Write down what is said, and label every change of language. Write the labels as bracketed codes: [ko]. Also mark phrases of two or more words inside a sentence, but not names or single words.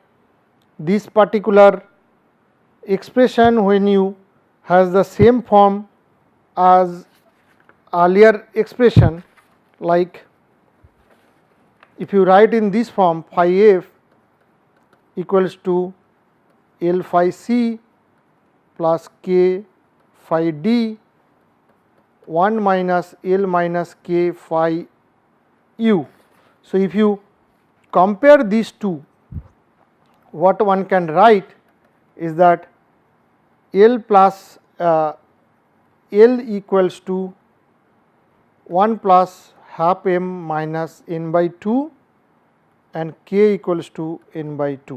[en] this particular expression when you has the same form as earlier expression, like if you write in this form phi f equals to L phi c plus k phi d 1 minus L minus k phi u. So, if you compare these two, what one can write is that L plus L equals to 1 plus half M minus N by 2 and k equals to N by 2.